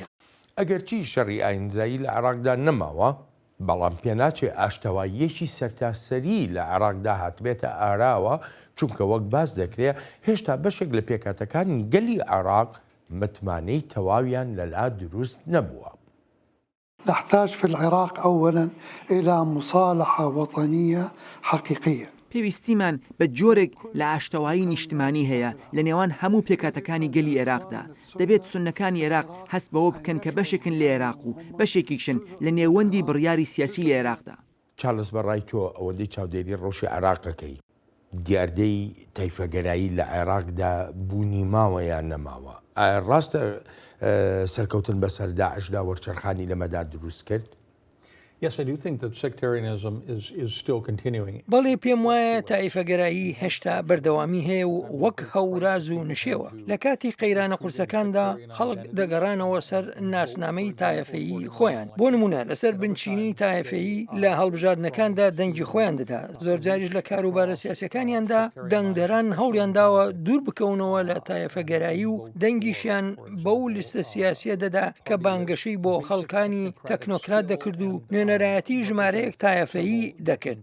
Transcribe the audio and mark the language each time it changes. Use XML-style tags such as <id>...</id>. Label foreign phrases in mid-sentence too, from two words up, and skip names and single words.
<ckb>ئەگەرچی شەڕی ئاینزایی لە عێراقدا نەماوە، بەڵام پێناچێ ئاشتەواییەکی سەرتاسەری لە عێراقدا هاتبێتە ئاراوە، چونکە وەک باس دەکرێت هێشتا بەشێک لە پێکاتەکانی گەلی عێراق متمانەی تەواویان لەلا دروست نەبووە.</ckb> <ar>نحتاج في العراق أولا إلى مصالحة وطنية حقيقية.</ar> <ckb>پێویستیمان بە جۆرێک لە ئاشتەوایی نیشتمانی هەیە لە نێوان هەموو پێکاتەکانی گەلی عێراقدا. دەبێت سونەکانی عێراق هەست بەوە بکەن کە بەشێکن لە عێراق و بەشێکیشن لە نێوەندی بڕیاری سیاسی لە عێراقدا. چارلز بەڕای تۆ ئەوەندەی چاودێری ڕۆژی عێراقەکەی دیاردەی تایفەگەرایی لە عێراقدا بوونی ماوە یان نەماوە، ڕاستە سەرکەوتن بەسەر داعشدا وەرچەرخانی لەمەدا دروست کرد؟</ckb> <en>Yes, I do think that sectarianism is still continuing.</en> <ckb>بەڵێ پێم وایە تایفەگەرایی هێشتا بەردەوامی هەیە و وەک هەوراز و نشێوە. لە کاتی قەیرانە قورسەکاندا خەڵک دەگەڕانەوە سەر ناسنامەی تایفەیی خۆیان. بۆ نمونە لەسەر بنچینی تایفەیی لە هەڵبژاردنەکاندا دەنگی خۆیان دەدا. زۆر جاریش لە کاروبارە سیاسەکانیاندا دەنگدەران هەوڵیان داوە دوور بکەونەوە لە تایفەگەرایی و دەنگیشیان بەو لیستە سیاسیە دەدا کە بانگەشەی بۆ خەڵکانی تەکنۆکرات دەکرد و نوێنەرایەتی ژمارەیەک تایفەیی دەکرد.</ckb>